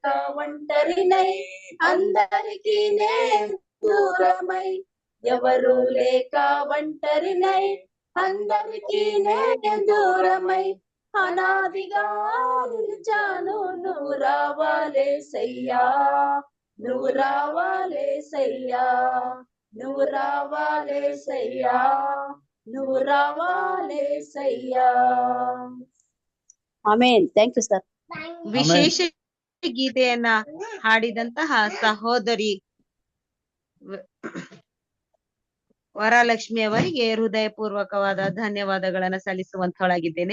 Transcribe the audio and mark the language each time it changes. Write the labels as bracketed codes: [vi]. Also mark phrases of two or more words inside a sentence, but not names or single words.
[te] ఒంటరినై అందరికీ నేను దూరమై ఎవరు లేక ఒంటరినై అందరికీ నేను దూరమై అనాదిగా నిలిచాను నువ్వు రావాలేసయ్యా నువ్వు రావాలేసయ్యా నువ్వు రావాలేసయ్యా నువ్వు రావాలేసయ్యా [en] amen thank you sir [kn] ವಿಶೇಷ ಗೀತೆಯನ್ನ ಹಾಡಿದಂತಹ ಸಹೋದರಿ ವರಲಕ್ಷ್ಮಿ ಅವರಿಗೆ ಹೃದಯಪೂರ್ವಕವಾದ ಧನ್ಯವಾದಗಳನ್ನ ಸಲ್ಲಿಸುವಂತವಳಾಗಿದ್ದೇನೆ.